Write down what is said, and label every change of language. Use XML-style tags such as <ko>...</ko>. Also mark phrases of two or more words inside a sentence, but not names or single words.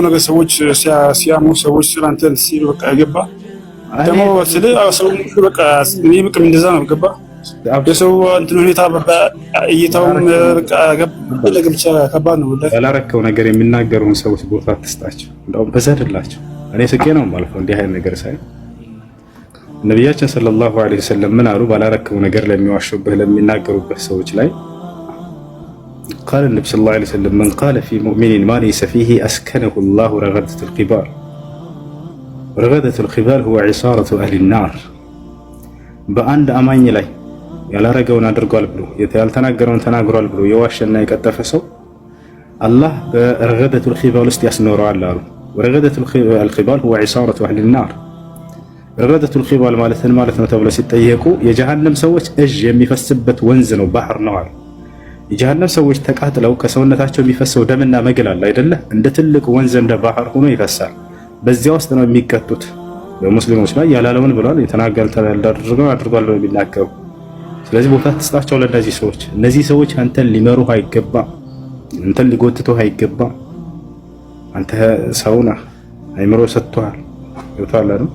<am>ነገር ሰዎች ሲያሙ ሰዎች ስላንተ ሲሉ በቃ ገባ ደግሞ ስለ ሰው በቃ እኔ በቃ እንደዛ ነው ገባ የሰው እንትን ሁኔታ እይታውም በቃ ለግብቻ ከባድ ነው። ባላረከው ነገር የሚናገሩን ሰዎች ቦታ አትስጣቸው። እንደውም በዘድላቸው። እኔ ስቄ ነው ማልፈው እንዲህ አይነት ነገር ሳይ ነብያችን</am> <ar>صلى الله عليه وسلم</ar> <am>ምን አሉ? ባላረከው ነገር ለሚዋሹብህ ለሚናገሩበት ሰዎች ላይ</am> <ar>قال النبي صلى الله عليه وسلم من قال في مؤمن ما ليس فيه أسكنه الله رغدة القبال. رغدة القبال هو عصارة أهل النار.</ar> <am>በአንድ አማኝ ላይ ያላረገውን አድርጓል ብሎ ያልተናገረውን ተናግሯል ብሎ የዋሸና የቀጠፈ ሰው አላህ</am> <ar>بردغة الخبال</ar> <am>ውስጥ ያስኖረዋል አሉ።</am> <ar>وردغة الخبال هو عصارة أهل النار. ردغة الخبال</ar> <am>ማለት ምን ማለት ነው ተብሎ ሲጠየቁ የጀሃነም ሰዎች እጅ የሚፈስበት ወንዝ ነው፣ ባህር ነው አሉ። የጀሃነም ሰዎች ተቃጥለው ከሰውነታቸው የሚፈሰው ደምና መግል አለ አይደለ? እንደ ትልቅ ወንዝ እንደ ባህር ሆኖ ይፈሳል። በዚያ ውስጥ ነው የሚቀጡት። በሙስሊሞች ላይ ያላለውን ብሏል፣ የተናገሩትን አድርጓል ነው የሚናገሩ። ስለዚህ ቦታ ትስጣቸው ለእነዚህ ሰዎች። እነዚህ ሰዎች አንተን ሊመሩህ አይገባም፣ አንተን ሊጎትቱህ አይገባም። አንተ ሰው ነህ፣ አይምሮ ሰጥቷል። ይወጣል አይደል?</am>